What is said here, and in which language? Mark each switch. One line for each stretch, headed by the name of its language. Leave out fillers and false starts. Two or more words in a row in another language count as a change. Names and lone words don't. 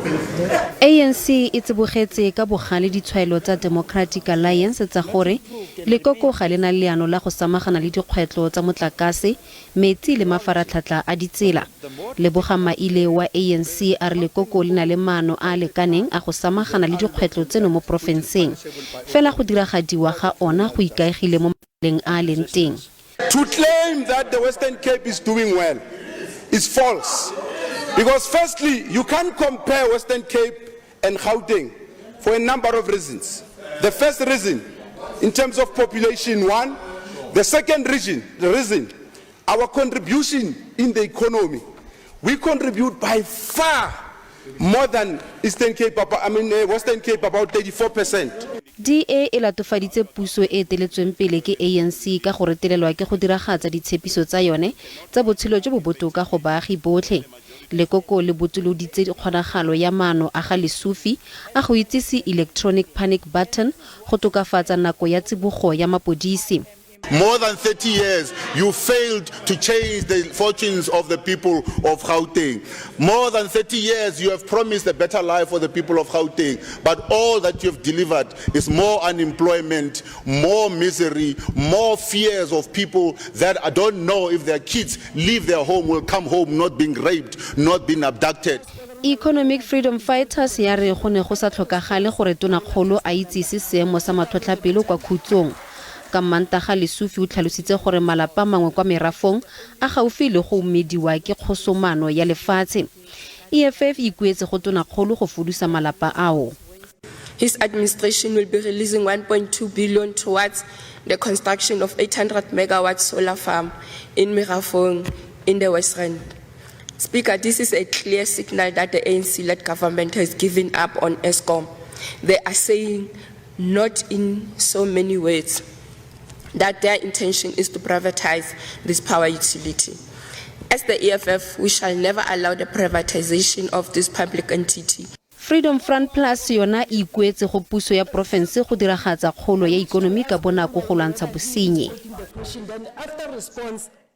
Tswana: ANC e tsebogetse ka bogale ditshwaelo tsa Democratic Alliance tsa gore lekoko ga lena leano la go samagana le dikgwetlo tsa motlakase, metsi le mafaratlhatlha a ditsela. Lebogamaile wa ANC a re lekoko le na le maano a lekaneng a go samagana le dikgwetlo tseno mo profenseng. Fela go diragadiwa ga ona go ikaegile mo maleng a leng teng.
English: To claim that the Western Cape is doing well is false. Because firstly, you can't compare Western Cape and Gauteng for a number of reasons. The first reason, in terms of population, one. The second reason, our contribution in the economy. We contribute by far more than Western Cape, about 34%.
Tswana: DA e latofaditse puso e eteletsweng pele ke ANC ka go retelelwa ke go diragatsa ditshepiso tsa yone tsa botshelo jo bo botoka go baagi botlhe. Lekoko le botoloditse dikgonagalo ya maano a ga Lesufi a go itsise
English: electronic panic button
Tswana: go tokafatsa nako ya tsibogo ya mapodisi.
English: More than 30 years, you failed to change the fortunes of the people of Gauteng. More than 30 years, you have promised a better life for the people of Gauteng. But all that you have delivered is more unemployment, more misery, more fears of people that I don't know if their kids leave their home, will come home not being raped, not being abducted.
Tswana: Economic Freedom Fighters ya re go ne go sa tlhokagale gore tonakgolo a itsise seemo sa matlhotlhapelo kwa khutsong. Ka Mantaga Lesufi o tlhalositse gore malapa mangwe kwa merafong a gaufi le go umediwa ke kgosomano ya lefatshe. EFF ikuetse go tonakgolo go fudusa malapa ao.
English: His administration will be releasing 1.2 billion towards the construction of 800 megawatt solar farm in Merafong in the West Rand. Speaker, this is a clear signal that the ANC-led government has given up on Eskom. They are saying, not in so many words, that their intention is to privatize this power utility. As the EFF, we shall never allow the privatization of this public entity.
Tswana: Freedom Front Plus yona ikuetse go puso ya profense go diragatsa kgolo ya ikonomi ka bonako go lwantsha bosenyi.